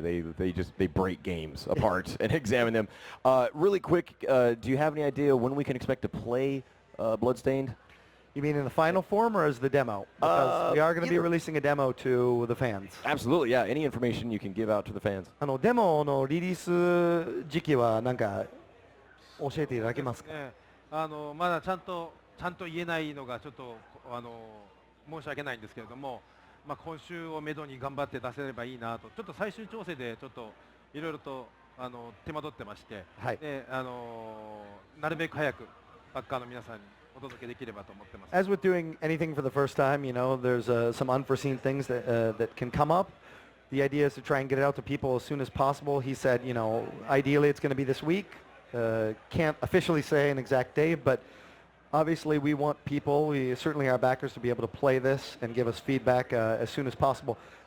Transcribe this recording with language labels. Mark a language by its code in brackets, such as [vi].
[en] They break games apart and examine them. Really quick, do you have any idea when we can expect to play Bloodstained? You mean in the final form or as the demo? Because we are going to be releasing a demo to the fans. Absolutely, yeah. Any information you can give out to the fans. [ja] デモのリリース時期はなんか教えていただけますか？まだちゃんと言えないのがちょっと申し訳ないんですけれども、まあ、今週をめどに頑張って出せればいいなと、ちょっと最終調整でちょっといろいろと手間取ってまして、はい、でなるべく早くバッカーの皆さんにお届けできればと思ってます。 [en] As with doing anything for the first time, you know, there's some unforeseen things that can come up. The idea is to try and get it out to people as soon as possible. He said, you know, ideally it's going to be this week. Can't officially say an exact day, but obviously we want people, certainly our backers, to be able to play this and give us feedback as soon as possible.